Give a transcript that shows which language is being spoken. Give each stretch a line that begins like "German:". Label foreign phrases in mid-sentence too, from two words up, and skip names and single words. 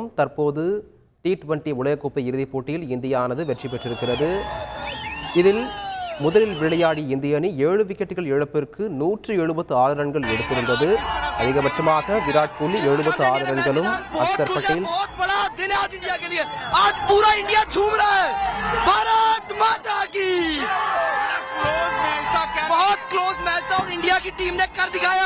Tamil: தற்போது T20 உலகக்கோப்பை இறுதிப் போட்டியில் இந்தியானது வெற்றி பெற்றிருக்கிறது. இதில் முதலில் விளையாடிய இந்திய அணி 7 விக்கெட்டுகள் இழப்பிற்கு 176 ரன்கள் எடுத்திருந்தது. அதிகபட்சமாக விராட் கோலி 76 ரன்களும் அக்சர் பட்டேல்
Hindi: बहुत
English: close match
Hindi: था और इंडिया की टीम ने कर दिखाया।